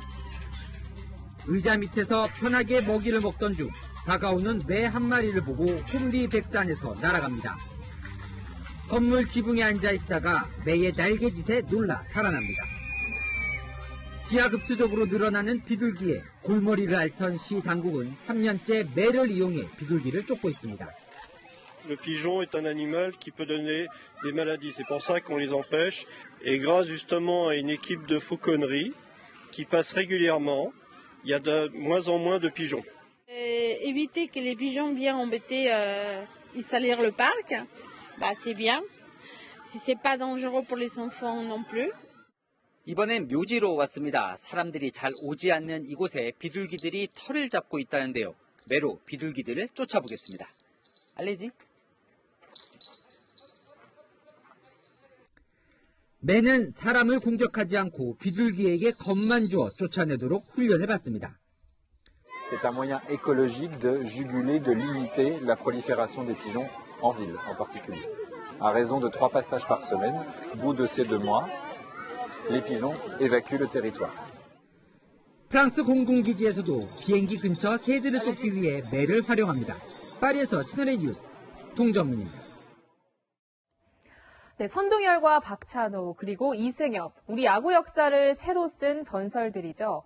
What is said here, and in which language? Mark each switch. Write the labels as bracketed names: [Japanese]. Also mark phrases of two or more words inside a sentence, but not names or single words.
[Korean] 의자 밑에서 편하게 먹이를 먹던 중 다가오는 매 한 마리를 보고 혼비백산해서 날아갑니다. 건물 지붕에 앉아있다가 매의 날개짓에 놀라 달아납니다. 기하급수적으로 늘어나는 비둘기에 골머리를 앓던 시 당국은 3년째 매를 이용해 비둘기를 쫓고 있습니다. [French] Le pigeon est un animal qui peut donner des maladies. C'est pour ça qu'on les empêche. Et grâce justement à une équipe de fauconnerie qui passe régulièrement, il y a de moins en moins de pigeons. Éviter que les pigeons viennent embêter et salir le parc, c'est bien. Si c'est pas dangereux pour les enfants non plus. [Korean] 이번엔 묘지로 왔습니다. 사람들이 잘 오지 않는 이곳에 비둘기들이 털을 잡고 있다는데요. 매로 비둘기들을 쫓아보겠습니다. [French] 알레지? [Korean] 매는 사람을 공격하지 않고 비둘기에게 겁만 주어 쫓아내도록 훈련해 봤습니다. [French] C'est un moyen écologique de juguler, de limiter la prolifération des pigeons en ville en particulier. À raison de 3 passages par semaine, au bout de ces 2 mois, les pigeons évacuent le territoire. [Korean] 프랑스 공군기지에서도 비행기 근처 새들을 쫓기 위해 매를 활용합니다. 파리에서 채널A 뉴스 동정민입니다. 네, 선동열과 박찬호 그리고 이승엽, 우리 야구 역사를 새로 쓴 전설들이죠.